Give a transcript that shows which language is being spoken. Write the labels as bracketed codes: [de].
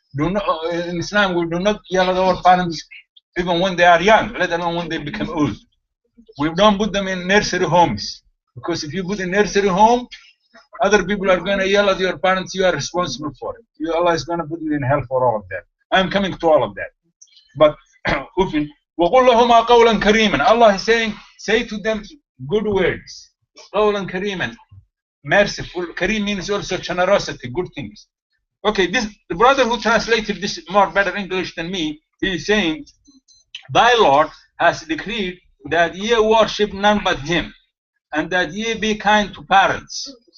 [en] In Islam, we do not yell at our parents even when they are young, let alone when they become old. We don't put them in nursery homes, because if you put a nursery home, other people are going to yell at your parents. You are responsible for it. Allah is going to put you in hell for all of that. I'm coming to all of that. [ar] But وَقُلْ لَهُمَا قَوْلًا كَرِيمًا. [en] Allah is saying, say to them good words. [ar] قَوْلًا كَرِيمًا. Merciful. [en] Kareem means also generosity, good things. Okay, the brother who translated this more better English than me, he is saying, thy Lord has decreed that ye worship none but him, and that ye be kind to parents.